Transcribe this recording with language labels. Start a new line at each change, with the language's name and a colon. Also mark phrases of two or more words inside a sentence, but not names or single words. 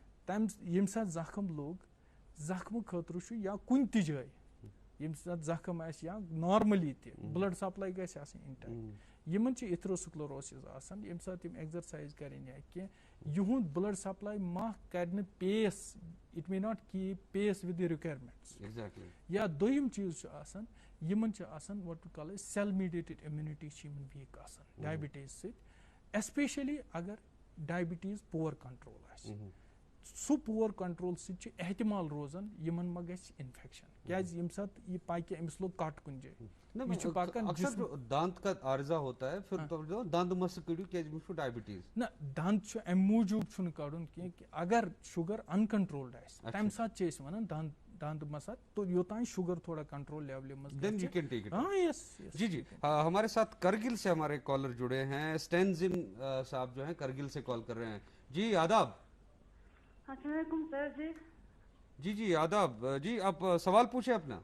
Kashmiri: ییٚمہِ ساتہٕ زخم لوٚگ زخم خٲطرٕ چھُ یا کُنہِ تہِ جایہِ ییٚمہِ ساتہٕ زخم آسہِ یا نارملی تہِ
English: blood supply
Kashmiri: گژھِ آسٕنۍ اِنٹیکٹ یِمن چھِ ایتھروسکلروسِس آسان ییٚمہِ ساتہٕ یِم ایگزرسایز کرن یا کینٛہہ یِہُنٛد
English: blood supply
Kashmiri: ما کرِ نہٕ
English: pace it may not keep pace with the requirements
Kashmiri: یا دوٚیِم چیٖز چھُ آسان یِمن چھِ آسان
English: what to call cell mediated immunity
Kashmiri: چھِ یِمن ویٖک آسان ڈایبٹیٖز سۭتۍ ایسپیشلی اگر ڈایبٹیٖز
English: poor control
Kashmiri: آسہِ سُہ
English: poor control
Kashmiri: سۭتۍ چھُ احتمال روزان یِمن ما گژھِ انفیکشن کیازِ ییٚمہِ ساتہٕ یہِ پکہِ أمِس لوٚگ کٹ کُنہِ جایہِ یہِ چھُ پکان
Urdu: دانت کا عارضہ ہوتا ہے پھر
Kashmiri: دند مس کڑیو کیازِ أمِس چھُ ڈایبٹیٖز نہ دند چھُ اَمہِ موٗجوٗب چھُنہٕ کڑُن کینٛہہ کہِ اگر
English: sugar uncontrolled
Kashmiri: آسہِ تمہِ ساتہٕ چھِ أسۍ ونان دند مسا تو یوتانۍ
Urdu: شوگر تھوڑا کنٹرول لیول میں جی جی ہمارے ساتھ کرگل سے ہمارے کالر جڑے ہیں اسٹینزن صاحب جو ہیں کرگل سے کال کر رہے ہیں جی آداب السلام علیکم سر جی جی جی آداب جی آپ سوال پوچھیں اپنا